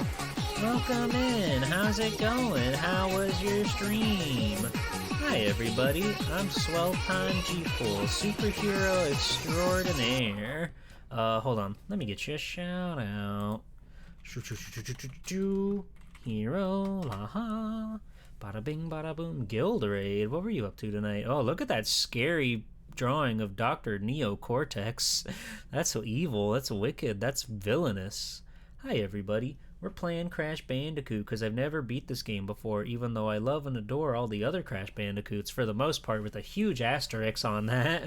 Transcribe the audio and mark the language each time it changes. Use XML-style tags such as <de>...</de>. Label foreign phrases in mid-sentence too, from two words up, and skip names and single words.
<en>Welcome in. How's it going? How was your stream? Hi, everybody. I'm Swell Time G-Pool, superhero extraordinaire. Hold on. Let me get you a shout out. Hero, la-ha. Bada bing, bada boom. Gilderade, what were you up to tonight? Oh, look at that scary drawing of Dr. Neocortex. That's so evil. That's wicked. That's villainous. Hi, everybody. We're playing Crash Bandicoot because I've never beat this game before, even though I love and adore all the other Crash Bandicoots for the most part, with a huge asterisk on that.</en>